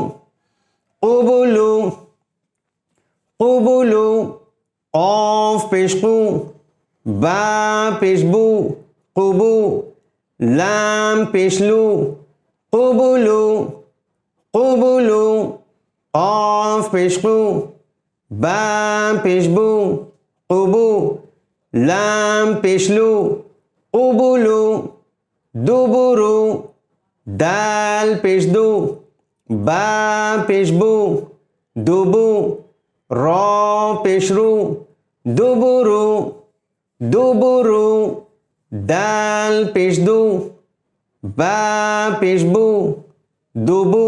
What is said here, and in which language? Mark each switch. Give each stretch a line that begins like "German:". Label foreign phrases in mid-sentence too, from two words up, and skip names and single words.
Urdu: قبلو، قبلو، قاف پیش قو، با پیش بو، قبو، لام پیش لو، قبلو، قبلو، قاف پیش قو، با پیش بو، قبو، لام پیش لو، قبلو۔ دبرو۔ دال پیش دو. با پیش بو۔ دبو. را پیش رو۔ دبرو. دبرو۔ دال پیش دو. با پیش بو۔ دبو.